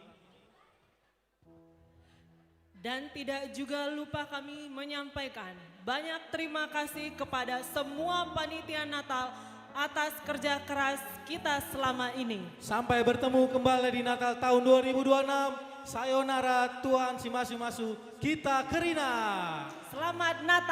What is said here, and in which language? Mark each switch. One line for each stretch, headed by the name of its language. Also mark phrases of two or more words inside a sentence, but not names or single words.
Indonesian: Dan tidak juga lupa kami menyampaikan banyak terima kasih kepada semua panitia Natal atas kerja keras kita selama ini. Sampai bertemu kembali di Natal tahun 2026. Sayonara,
Batak Karo: Tuhan si masu-masu, kita kerina.
Indonesian: Selamat Natal.